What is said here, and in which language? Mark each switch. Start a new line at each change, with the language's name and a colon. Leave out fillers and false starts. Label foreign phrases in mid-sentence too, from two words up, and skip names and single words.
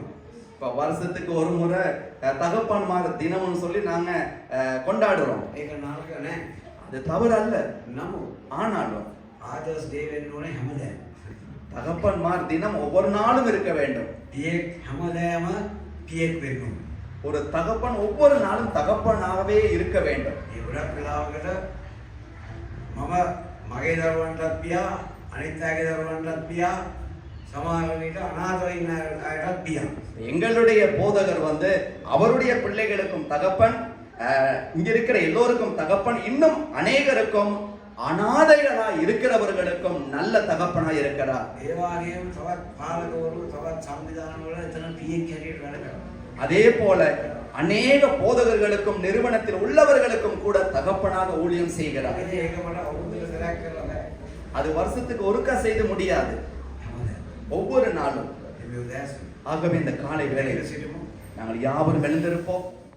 Tamil: இப்போ வருஷத்துக்கு ஒரு முறை தகப்பன்மார் தினம்னு சொல்லி நாங்க கொண்டாடுறோம்.
Sinhala: ඒක නරක නෑ.
Tamil: அது தவறு அல்ல.
Sinhala: නමුත්
Tamil: ஆனாலும்
English: Father's Day
Sinhala: වෙන්න ඕනේ හැමදාම.
Tamil: தகப்பன்மார் தினம் ஒவ்வொரு நாளும் இருக்க வேண்டும்.
Sinhala: පියෙක් හැමදාම පියෙක් වෙන්න ඕනේ.
Tamil: ஒரு தகப்பன் ஒவ்வொரு நாளும் தகப்பனாகவே இருக்க வேண்டும்.
Sinhala: ඒ ගොඩක් වෙලාවකට මම මගේ දරුවන්ටත් පියා, අනිත් අයගේ දරුවන්ටත් පියා, සමහර විට අනාථව ඉන්න අයටත් පියා.
Tamil: எங்களுடைய போதகர் அவருடைய பிள்ளைகளுக்கும் தகப்பன், இங்க இருக்கிற எல்லோருக்கும் தகப்பன், இன்னும் அநேகருக்கும் அநாதைகளாய் இருக்கிறவர்களுக்கும் நல்ல தகப்பனாய் இருக்கிறார்.
Sinhala: ඒ වගේම තවත් පාලකවරු, තවත් සංවිධානවල එතන පියෙක් හැටියට වැඩ කරනවා.
Tamil: அதே போல அநேக போதகர்களுக்கும் நிறுவனத்தில் உள்ளவர்களுக்கும் கூட தகப்பனாக ஊழியம் செய்கிறார்.
Sinhala: ඉතින් ඒක මට අවුරුද්දකට සැරයක් කරලා බෑ.
Tamil: அது வருஷத்துக்கு ஒருக்கா செய்து முடியாது, ஒவ்வொரு நாளும்.
Sinhala: මේ උදෑසන
Tamil: ஆகவே இந்த காலை வேளையில்
Sinhala: සිටමු.
Tamil: நாங்கள் யாவரும் எழுந்திருப்போம்.